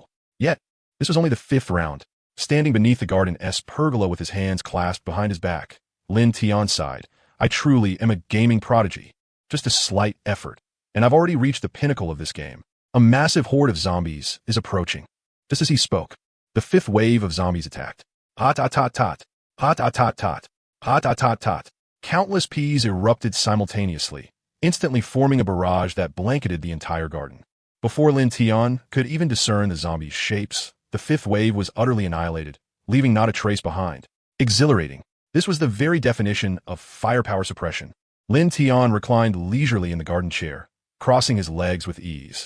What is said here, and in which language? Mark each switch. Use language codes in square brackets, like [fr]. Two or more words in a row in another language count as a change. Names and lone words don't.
[en] Yet, this was only the 5th round. Standing beneath the garden's pergola with his hands clasped behind his back, Lin Tian sighed, "I truly am a gaming prodigy. Just a slight effort, and I've already reached the pinnacle of this game. A massive horde of zombies is approaching." Just as he spoke, the 5th wave of zombies attacked. Hot-tot-tot-tot, hot-tot-tot-tot, hot-tot-tot-tot. Countless peas erupted simultaneously, instantly forming a barrage that blanketed the entire garden. Before Lin Tian could even discern the zombies' shapes, the 5th wave was utterly annihilated, leaving not a trace behind. Exhilarating. This was the very definition of firepower suppression. Lin Tian reclined leisurely in the garden chair, crossing his legs with ease.